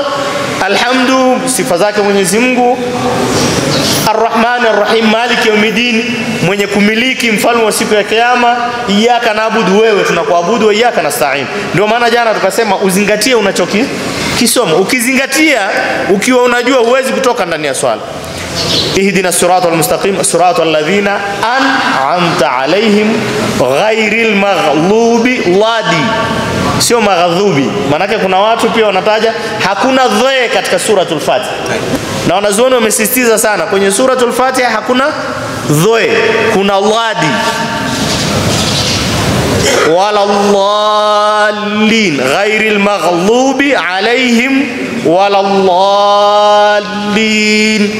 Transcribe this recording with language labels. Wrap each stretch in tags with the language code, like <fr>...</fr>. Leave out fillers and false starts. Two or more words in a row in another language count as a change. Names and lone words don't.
<sw>Alhamdu, sifa zake Mwenyezi Mungu.</sw> <ar>الرحمن الرحيم، مالك يوم الدين,</ar> <sw>mwenye kumiliki, mfalme wa siku ya kiyama.</sw> <ar>إياك نعبد,</ar> <sw>wewe tunakuabudu,</sw> <ar>وإياك نستعين.</ar> <sw>Ndio maana jana tukasema uzingatie unachokisoma. Ukizingatia, ukiwa unajua, huwezi kutoka ndani ya swala.</sw> <ar>اهدنا الصراط المستقيم، صراط الذين أنعمت عليهم غير المغلوبي لاضي, sio maghdubi.</ar> <sw>Maana kuna watu pia wanataja hakuna dha katika suratul Fatiha, na wanazuoni wamesisitiza sana kwenye suratul Fatiha hakuna dha, kuna ladi.</sw> <ar>ولا الضالين غير المغلوبي عليهم ولا الضالين.</ar>